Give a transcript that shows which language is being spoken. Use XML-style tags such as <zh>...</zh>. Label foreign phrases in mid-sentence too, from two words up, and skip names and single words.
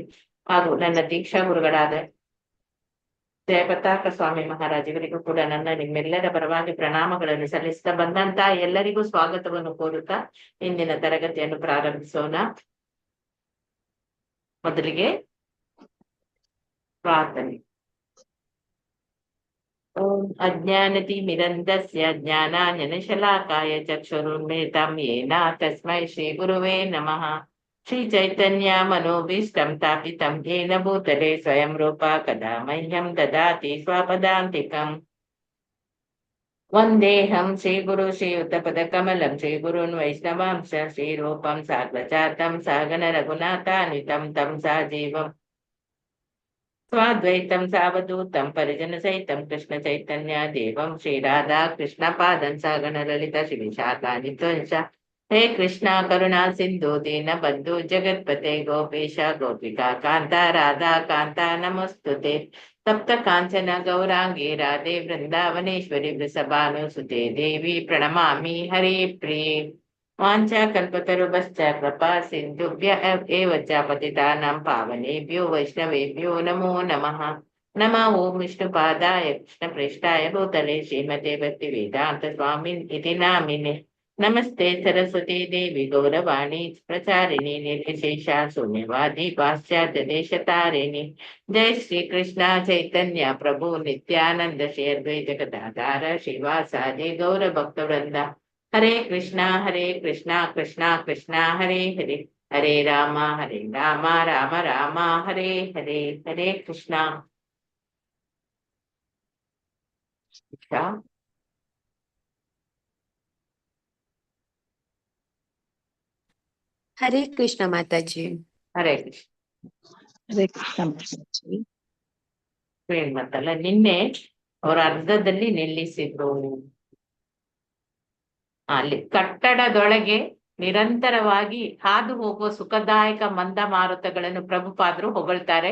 <kn>ಹಾಗೂ ನನ್ನ ದೀಕ್ಷಾ ಗುರುಗಳಾದ ಜಯಪತಾಕ ಸ್ವಾಮಿ ಮಹಾರಾಜ್ ಇವರಿಗೂ ಕೂಡ ನನ್ನ ನಿಮ್ಮೆಲ್ಲರ ಪರವಾಗಿ ಪ್ರಣಾಮಗಳನ್ನು ಸಲ್ಲಿಸ್ತಾ ಬಂದಂತ ಎಲ್ಲರಿಗೂ ಸ್ವಾಗತವನ್ನು ಕೋರುತ್ತಾ ಇಂದಿನ ತರಗತಿಯನ್ನು ಪ್ರಾರಂಭಿಸೋಣ. ಮೊದಲಿಗೆ ಪ್ರಾರ್ಥನೆ.</kn> <sa>ಓಂ ಅಜ್ಞಾನತಿ ಮಿರಂದಸ್ಯ ಜ್ಞಾನಾಂಜನಶಲಾಕಾಯ ಚಕ್ಷುರುನ್ಮಿಲಿತಂ ಯೇನ ತಸ್ಮೈ ಶ್ರೀ ಗುರುವೇ ನಮಃ. ಶ್ರೀ ಚೈತನ್ಯ ಮನೋಭೀಷ್ಟಂ ಸ್ಥಾಪಿತಂ ಯೇನ ಭೂತಲೆ ಸ್ವಯಂ ರೂಪ ಕದಾ ಮಹ್ಯಂ ದದಾತಿ ಸ್ವಪದಾಂತಿಕಂ. ವಂದೇಹಂ ಶ್ರೀ ಗುರು ಶ್ರೀಯುತ ಪದ ಕಮಲಂ ಶ್ರೀ ಗುರುನ್ ವೈಷ್ಣವಾಂಶ ಶ್ರೀ ರೂಪಂ ಸಾಗ್ರಜಾತಂ ಸಹಗಣ ರಘುನಾಥಾನ್ವಿತಂ ತಂ ಸಜೀವಂ ಸ್ವಾದ್ವೈತಂ ಸಾವಧೂತಂ ಪರಿಜನ ಸಹಿತಂ ಕೃಷ್ಣ ಚೈತನ್ಯ ದೇವಂ ಶ್ರೀ ರಾಧಾ ಕೃಷ್ಣ ಪಾದಂ ಸಹಗಣ ಲಲಿತ ಶ್ರೀ ವಿಶಾಖಾನಿ ತ್ವಂಶ. ಹೇ ಕೃಷ್ಣ ಕರುಣಾ ಸಿಂಧು ದೀನ ಬಂಧು ಜಗತ್ಪತೆ ಗೋಪೇಶ ಗೋಪಿಕಾ ಕಾಂತ ರಾಧಾ ಕಾಂತ ನಮಸ್ತುತೆ. ತಪ್ತ ಕಾಂಚನ ಗೌರಾಂಗಿ ರಾಧೆ ವೃಂದಾವನೇಶ್ವರಿ ವೃಷಭಾನುಸುತೆ ದೇವಿ ಪ್ರಣಮಾಮಿ ಹರೇ ಪ್ರಿಯೆ. ವಾಂಛಾ ಕಲ್ಪತರುಭಶ್ಚ ಕೃಪಾ ಸಿಂಧುಭ್ಯ ಏವ ಚ ಪತಿತಾನಾಂ ಪಾವನೇಭ್ಯೋ ವೈಷ್ಣವೇಭ್ಯೋ ನಮೋ ನಮಃ. ನಮಃ ಓಂ ವಿಷ್ಣುಪಾದಾಯ ಕೃಷ್ಣಪ್ರೇಷ್ಠಾಯ ಭೂತಲೆ ಶ್ರೀಮತೆ ಭಕ್ತಿ ವೇದಾಂತ ಸ್ವಾಮಿನ್ ಇತಿ ನಾಮಿನೆ. ನಮಸ್ತೆ ಸರಸ್ವತಿ ದೇವಿ ಗೌರವಾಣಿ ಪ್ರಚಾರಿಣಿ ನಿರ್ವಿಶೇಷ ಶೂನ್ಯವಾದಿ ಪಾಶ್ಚಾತ್ಯ ದೇಶತಾರಿಣಿ. ಜೈ ಶ್ರೀ ಕೃಷ್ಣ ಚೈತನ್ಯ ಪ್ರಭು ನಿತ್ಯಾನಂದ ಶ್ರೀ ಅದ್ವೈತ ಗದಾಧಾರ ಶ್ರೀವಾಸಾದಿ ಗೌರ ಭಕ್ತ ವೃಂದ. ಹರೇ ಕೃಷ್ಣ ಕೃಷ್ಣ ಕೃಷ್ಣ ಹರೇ ಹರೇ ಹರೇ ರಾಮ ರಾಮ ರಾಮ ಹರೇ ಹರೇ.</sa> <kn>ಹರೇ ಕೃಷ್ಣ. ಹರೇ ಕೃಷ್ಣ ಮಾತಾಜಿ. ಹರೇ ಕೃಷ್ಣ. ಹರೇ ಕೃಷ್ಣ ಮಾತಾಜಿ. ಮತ್ತಲ್ಲ ನಿನ್ನೆ ಅವರ ಅರ್ಧದಲ್ಲಿ ನಿಲ್ಲಿಸಿದ್ರು. ಅಲ್ಲಿ ಕಟ್ಟಡದೊಳಗೆ ನಿರಂತರವಾಗಿ ಹಾದು ಹೋಗುವ ಸುಖದಾಯಕ ಮಂದ ಮಾರುತಗಳನ್ನು ಪ್ರಭುಪಾದರು ಹೊಗಳ್ತಾರೆ.</kn>